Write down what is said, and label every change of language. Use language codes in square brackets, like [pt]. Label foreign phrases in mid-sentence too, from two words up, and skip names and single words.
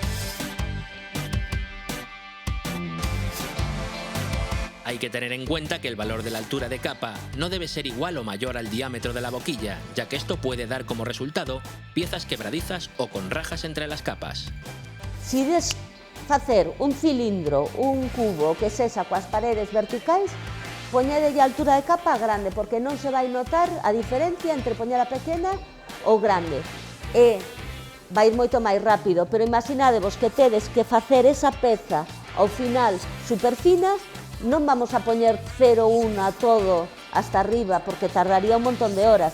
[es] Hay que tener en cuenta que el valor de la altura de capa no debe ser igual o mayor al diámetro de la boquilla, ya que esto puede dar como resultado piezas quebradizas o con rajas entre las capas. [gl] Si des facer un cilindro, un cubo que sexa coas paredes verticais, poñedelle a altura de capa grande, porque non se vai notar a diferencia entre poñer a pequena ou grande. E vai ir moito máis rápido, pero imaginadevos que tedes que facer esa peza ao final super fina, non vamos a poñer 0,1 a todo [es] hasta arriba, [gl] porque tardaría un montón de horas.